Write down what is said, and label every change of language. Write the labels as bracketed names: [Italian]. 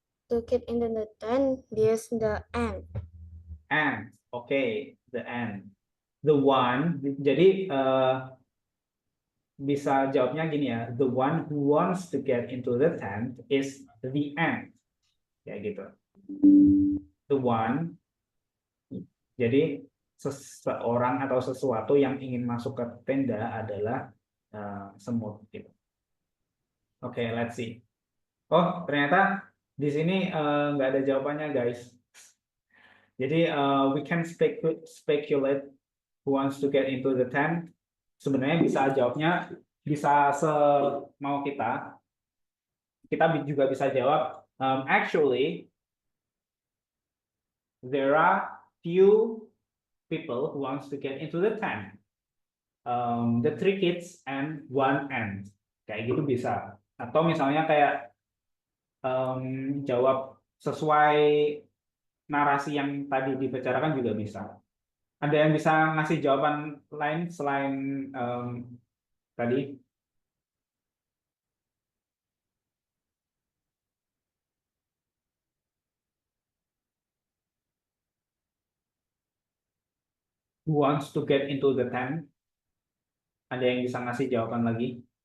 [English] To get into the tent, use the ant. And, okay, the ant. The one, jadi bisa jawabnya gini ya, the one who wants to get into the tent is the ant. [Indonesian] Kayak gitu. The one, jadi seseorang atau sesuatu yang ingin masuk ke tenda adalah semut. Gitu. Oke, let's see. Oh, ternyata di sini nggak ada jawabannya, guys. [English] Jadi we can speculate who wants to get into the tent. [Indonesian] Sebenarnya bisa jawabnya bisa semau kita. [English] Kita juga bisa jawab actually there are few people who wants to get into the tent. The 3 kids and 1 ant. Kayak gitu bisa. [Indonesian] Atau misalnya kayak jawab sesuai narasi yang tadi dibicarakan juga bisa. Ada yang bisa ngasih jawaban lain selain tadi? [English] Who wants to get into the tent? [Indonesian] Ada yang bisa ngasih jawaban lagi?